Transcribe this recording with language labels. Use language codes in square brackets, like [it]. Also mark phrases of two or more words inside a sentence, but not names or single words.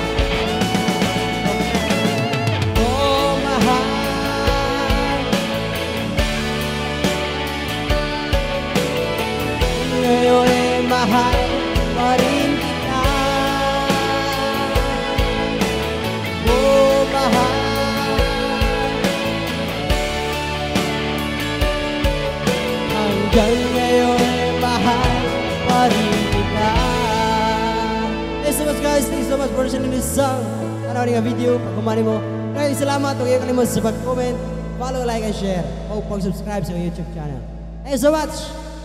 [tl] Oh mahal, ngayon ay mahal pa rin kita. Oh mahal, hanggang ngayon ay mahal pa rin kita. [en] Thanks so much guys, thanks so much for listening to this song. [tl] Panoorin ang video, pag kumani mo. Maraming salamat, huwag kayo kalimutan sa pag-comment, [en] follow, like, and share. [tl] O pag-subscribe sa [en] YouTube channel. Thanks so much!